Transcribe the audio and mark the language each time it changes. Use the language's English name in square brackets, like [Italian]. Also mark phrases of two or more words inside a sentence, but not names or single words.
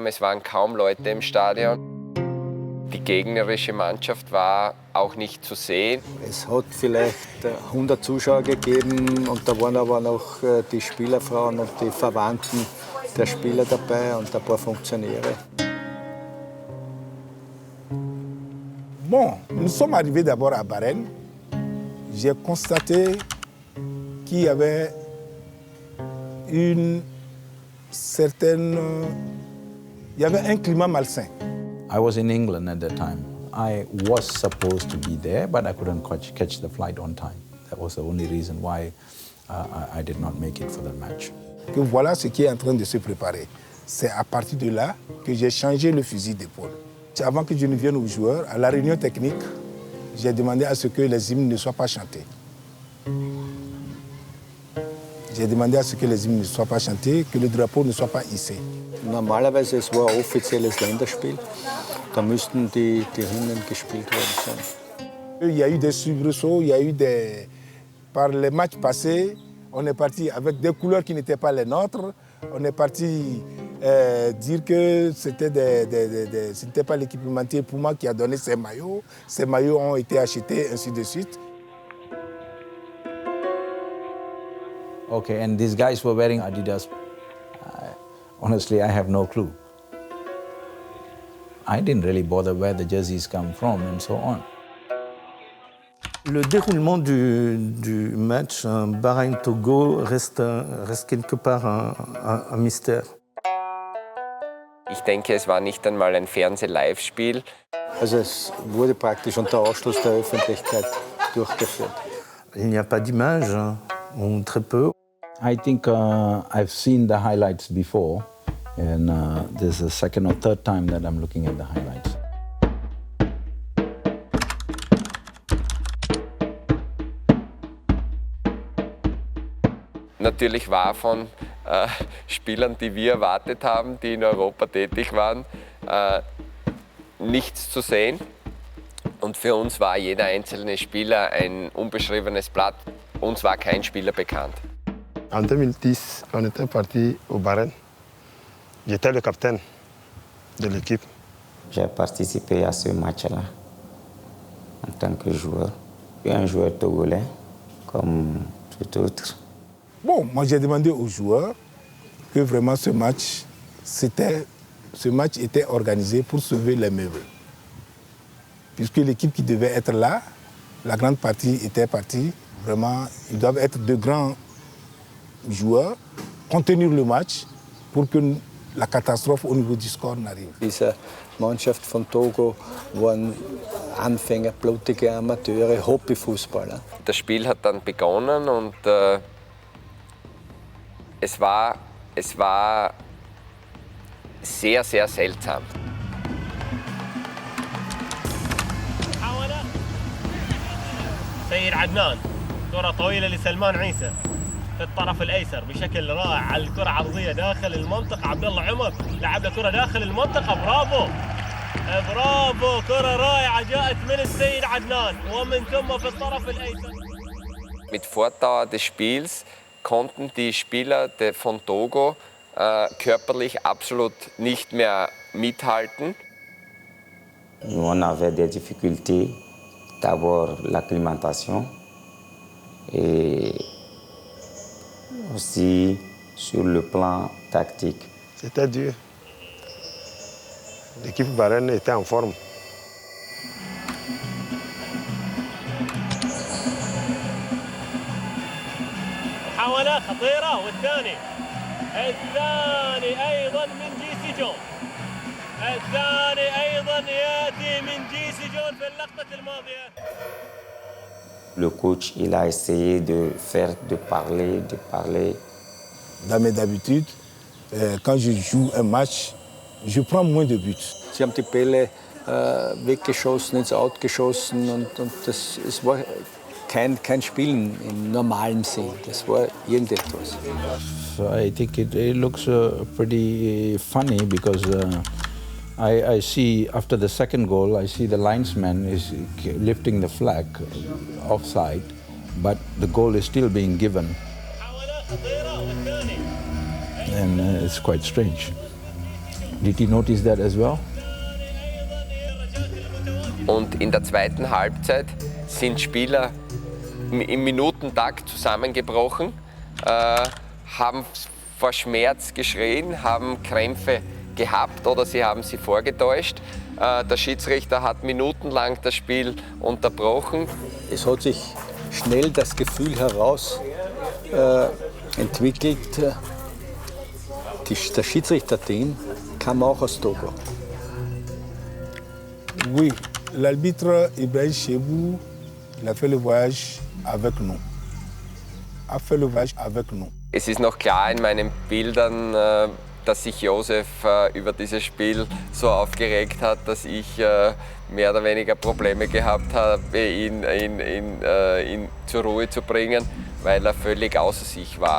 [German] Es waren kaum Leute im Stadion. Die gegnerische Mannschaft war auch nicht zu sehen. Es hat vielleicht 100 Zuschauer gegeben und da waren aber noch die Spielerfrauen und die Verwandten der Spieler dabei und ein paar Funktionäre. [French] Bon, nous sommes arrivés d'abord à Bahreïn. J'ai constaté qu'il y avait il y avait un climat malsain. [English] I was in England at that time. I was supposed to be there, but I couldn't catch the flight on time. That was the only reason why I did not make it for the match. [French] Que voilà ce qui est en train de se préparer. C'est à partir de là que j'ai changé le fusil d'épaule. Avant que je ne vienne aux joueurs, à la réunion technique, j'ai demandé à ce que les hymnes ne soient pas chantés. J'ai demandé à ce que les hymnes ne soient pas chantés, que le drapeau ne soit pas hissé. [German] Normalerweise, es war ein offizielles Länderspiel. Da müssten die Hymnen gespielt worden sein. [French] Il y a eu des soubresauts, il y a eu des... Par les matchs passés, on est parti avec des couleurs qui n'étaient pas les nôtres. On est parti dire que ce n'était pas l'équipementier Puma qui a donné ces maillots. Ces maillots ont été achetés, ainsi de suite. [English] Okay, and these guys were wearing Adidas. Honestly, I have no clue. I didn't really bother where the jerseys come from and so on. [French] Le déroulement du match Bahreïn-Togo reste quelque part un mystère. [German] Ich denke, es war nicht einmal ein Fernseh-Live-Spiel. Also es wurde praktisch unter Ausschluss der Öffentlichkeit durchgeführt. [French] Il n'y a pas d'image, ou très peu. [English] I think I've seen the highlights before, and this is the second or third time that I'm looking at the highlights. [German] Natürlich war von Spielern, die wir erwartet haben, die in Europa tätig waren, nichts zu sehen. Und für uns war jeder einzelne Spieler ein unbeschriebenes Blatt. Uns war kein Spieler bekannt. [French] En 2010, on était parti au Bahreïn. J'étais le capitaine de l'équipe. J'ai participé à ce match-là en tant que joueur. Un joueur togolais, comme tout autre. Bon, moi j'ai demandé aux joueurs que vraiment ce match était organisé pour sauver les meubles. Puisque l'équipe qui devait être là, la grande partie était partie. Vraiment, ils doivent être de grands joueurs, contenir le match pour que la catastrophe au niveau du score n'arrive. [German] Diese Mannschaft von Togo waren Anfänger, blutige Amateure, Hobbyfußballer. Das Spiel hat dann begonnen und es war sehr, sehr seltsam. [Arabic] سيد عدنان كرة طويلة لسلمان عيسى في الطرف الأيسر بشكل رائع على الكرة عرضية داخل المنطقة. عبد الله عمر لعب له كرة داخل المنطقة. برافو برافو، كرة رائعة جاءت من السيد عدنان ومن ثم في الطرف الأيسر. [German] Mit Fortdauer des Spiels konnten die Spieler von Togo körperlich absolut nicht mehr mithalten. [French] On avait des difficultés, d'abord l'acclimatation et aussi sur le plan tactique. C'était dur. L'équipe bahreïne était en forme. [Arabic] محاولة خطيرة والثاني أيضا من جيسي جون. الثاني أيضا يأتي من جيسي جون في اللقطة الماضية. [French] Le coach, il a essayé de parler. Dans mes habitudes, quand je joue un match, je prends moins de buts. [German] Sie haben die Bälle weggeschossen, ins Out geschossen und es war kein Spielen im normalen Sinn. Das war irgendetwas. [English] So I think it looks pretty funny because I see after the second goal, I see the linesman is lifting the flag offside, but the goal is still being given. And it's quite strange. Did you notice that as well? [German] Und in der zweiten Halbzeit sind Spieler im Minutentakt zusammengebrochen, haben vor Schmerz geschrien, haben Krämpfe gehabt oder sie haben sie vorgetäuscht. Der Schiedsrichter hat minutenlang das Spiel unterbrochen. Es hat sich schnell das Gefühl heraus entwickelt, das Schiedsrichterteam kam auch aus Togo. [French] Oui, l'arbitre Ibrahim Chebou, il a fait le voyage avec nous. [German] Es ist noch klar in meinen Bildern, dass sich Josef über dieses Spiel so aufgeregt hat, dass ich mehr oder weniger Probleme gehabt habe, ihn zur Ruhe zu bringen, weil er völlig außer sich war.